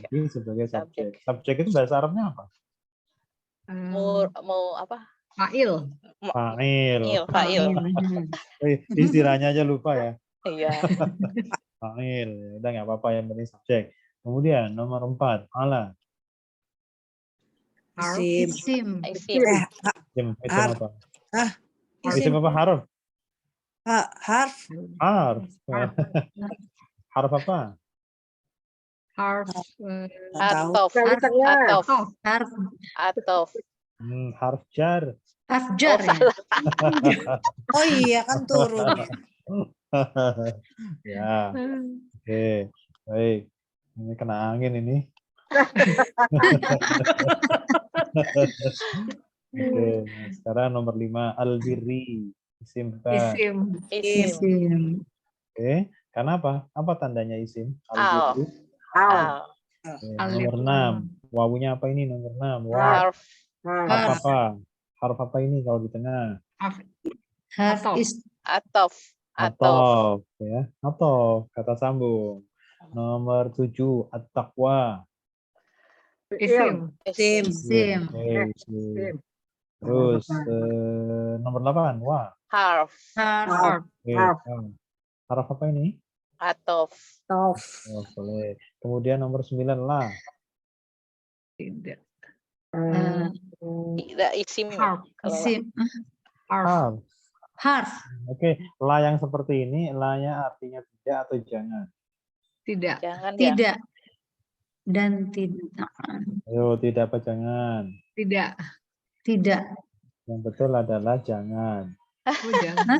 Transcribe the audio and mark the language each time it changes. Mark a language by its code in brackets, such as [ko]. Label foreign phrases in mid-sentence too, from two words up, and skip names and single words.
[id] ganti sebagai subjek. Subjek. Subjek itu bahasa Arabnya apa? Mau apa? Fa'il. Fa'il. Fa'il. Istilahnya aja lupa ya. Iya. Fa'il. Udah nggak apa-apa, yang penting subjek. Kemudian nomor 4, ala. Harf. Isim. Isim. Isim Harf. apa? Isim. Isim apa harf? Harf. Harf. Harf. Harf apa? Harf. Atof. Yang di tengah. Atof. Harf Atof. Harf jar. harf jar ya. Oh iya kan turun. Ya, oke. Baik. Ini kena angin ini. Oke, nah, sekarang nomor 5, al-birri. Isim fa. Isim. Isim. Isim. Oke, karena apa? Apa tandanya isim? Al. Al-birri. Al. Oke, Alif nomor 6. Wawunya apa ini nomor 6? Waw. Harf. Harf apa? Harf apa ini kalau di tengah? Harf. Harf Atof. Atof. Atof, ya. Atof, kata sambung. Nomor 7, at-taqwa. Isim. Isim. Isim. Oke, isim. Terus nomor 8, wa. Harf. Harf. Oke, Harf. harf apa ini? Atof. Tof. Oh, boleh. Kemudian nomor 9, la. Tidak. Tidak isim. Harf. Kalau Isim. Harf. Harf. Harf. Oke, la yang seperti ini, la-nya artinya tidak atau jangan? Tidak. jangan ya. Tidak. Dan tidak. Ayo, tidak apa jangan? Tidak. Tidak. Yang betul adalah jangan. Oh, jangan.